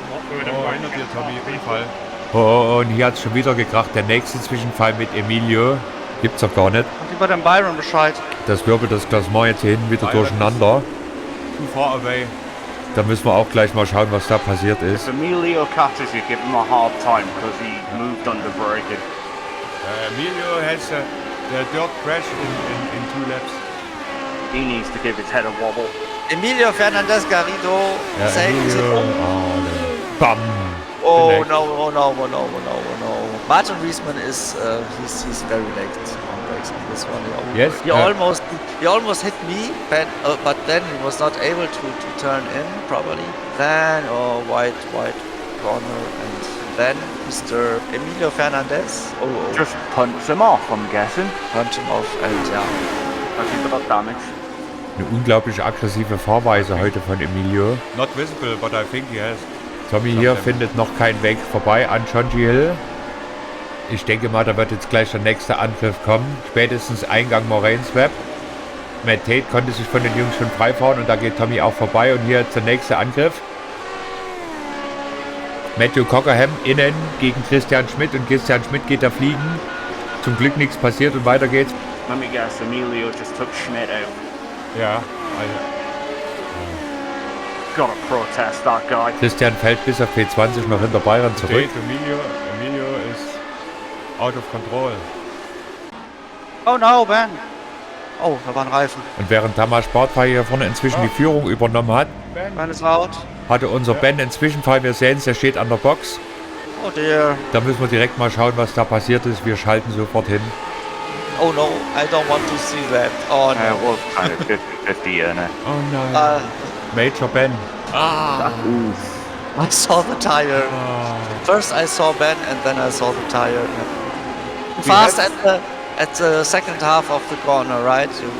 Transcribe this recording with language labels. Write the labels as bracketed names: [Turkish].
[German] Hinter dir, Tommy, Unfall. Oh, und hier hat es schon wieder gekracht. Der nächste Zwischenfall mit Emilio. Gibt's doch gar nicht. Und über den Byron Bescheid. Das wirbelt das Klassement jetzt hier hinten wieder durcheinander. [English] Too far away. [German] Da müssen wir auch gleich mal schauen, was da passiert ist. [English] If Emilio catches you, give him a hard time because he moved under braking. Emilio has the dirt crash in 2 laps. He needs to give his head a wobble. Emilio Fernandez Garrido. [German] Ja, [English] Safety. Emilio. Bam. Oh Connect. no, oh no, oh no, oh no, oh no. Martin Reisman is he's very late on brakes on this one. Yes, He almost hit me, but then he was not able to turn in properly. Then white corner, and then Mr. Emilio Fernandez. Oh. Just punch him off, I'm guessing. Punch him off, and yeah. I think he got damage. [German] Eine unglaublich aggressive Fahrweise heute von Emilio. [English] Not visible, but I think he has. [German] Tommy hier findet noch keinen Weg vorbei an John G. Hill. Ich denke mal, da wird jetzt gleich der nächste Angriff kommen. Spätestens Eingang Moraines Web. Matt Tate konnte sich von den Jungs schon freifahren und da geht Tommy auch vorbei. Und hier jetzt der nächste Angriff. Matthew Cockerham innen gegen Christian Schmidt und Christian Schmidt geht da fliegen. Zum Glück nichts passiert und weiter geht's. [English] Let me guess, Emilio just took Schmidt out. [German] Ja. [English] Gotta protest that guy. [German] Christian fällt bis auf P20 noch hinter Byron zurück. [English] Emilio is out of control. Oh no, [German] Ben. Oh, da war ein Reifen. Und während Tamas Bartfey hier vorne inzwischen die Führung übernommen hat, Ben ist out. hatte unser Ben einen Zwischenfall. Wir sehen es, der steht an der Box. [English] Oh dear. [German] Da müssen wir direkt mal schauen, was da passiert ist. Wir schalten sofort hin. [English] Oh no, I don't want to see that. Oh no. Well, kind of 50-50, isn't it? [German] Oh nein. Major Ben. [English] I saw the tire. First I saw Ben and then I saw the tire. Fast at the second half of the corner, right?